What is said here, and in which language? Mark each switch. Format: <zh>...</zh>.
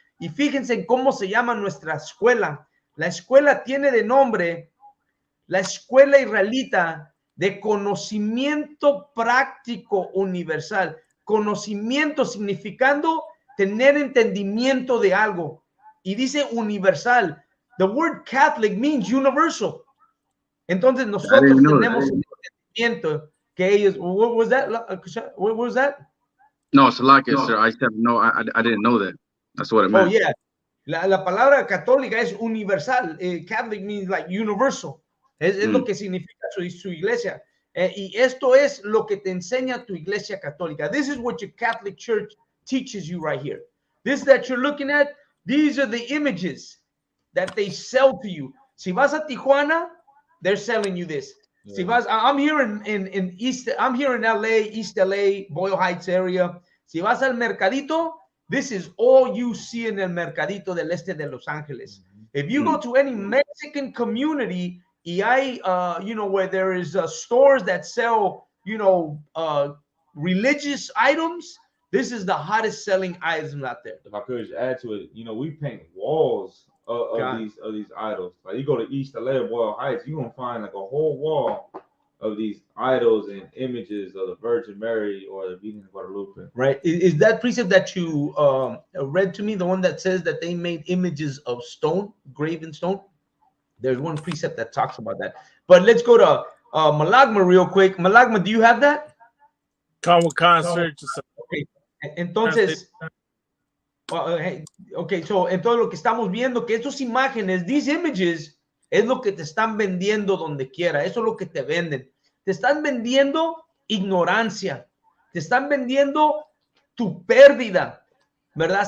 <es>Y fíjense en cómo se llama nuestra escuela. La escuela tiene de nombre la Escuela Israelita de Conocimiento Práctico Universal. Conocimiento significando tener entendimiento de algo. Y dice universal.</es> <en>The word Catholic means universal.</en> <es>Entonces nosotros tenemos entendimiento que ellos.</es> <en>What was that? What was that? No, Salakia, sir. I said no. I didn't know that. That's what it meant. Oh yeah.</en> <es>La palabra católica es universal.</es> <en>Catholic means like universal.</en> <es>Es lo que significa su iglesia. Y esto es lo que te enseña tu iglesia católica.</es> <en>This is what your Catholic Church teaches you right here. This that you're looking at, these are the images that they sell to you.</en> <es>Si vas a Tijuana,</es> <en>they're selling you this. Yeah.</en> <es>Si vas,</es> <en>I'm here in East, I'm here in LA, East LA, Boyle Heights area.</en> <es>Si vas al Mercadito,</es> <en>this is all you see in</en> <es>el Mercadito del Este de Los Angeles.</es> <en>If you go to any Mexican community,</en> <es>y hay,</es> <en>you know, where there is stores that sell, you know, religious items, this is the hottest selling items out there. If I could just add to it, you know, we paint walls of these idols. Like you go to East LA or Boyle Heights, you're gonna find like a whole wall of these idols and images of the Virgin Mary or the Virgin of Guadalupe. Right. Is that precept that you read to me the one that says that they made images of stone, graven stone? There's one precept that talks about that. But let's go to Malagma real quick. Malagma, do you have that? Okay.</en> <es>Entonces, okay, so entonces lo que estamos viendo que estas imágenes,</es> <en>these images,</en> <es>es lo que te están vendiendo donde quiera. Eso es lo que te venden. Te están vendiendo ignorancia. Te están vendiendo tu pérdida. ¿verdad?</es>